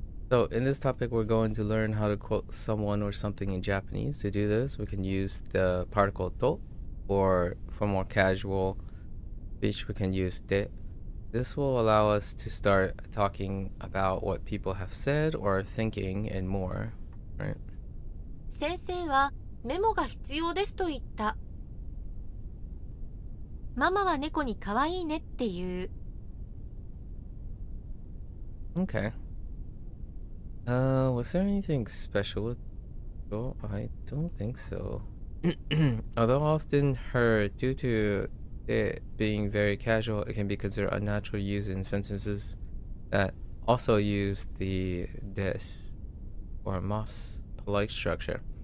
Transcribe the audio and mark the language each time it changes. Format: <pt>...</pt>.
<en>So in this topic, we're going to learn how to quote someone or something in Japanese. To do this, we can use the particle to, or for more casual speech, we can use de. This will allow us to start talking about what people have said or are thinking and more, right?</en> <ja>先生はメモが必要ですと言った。ママは猫に可愛いねって言う。</ja> <en>Okay. Was there anything special with Oh, I don't think so. Although often heard due to it being very casual, it can be considered unnatural use in sentences that also use the des or mas polite structure.</en>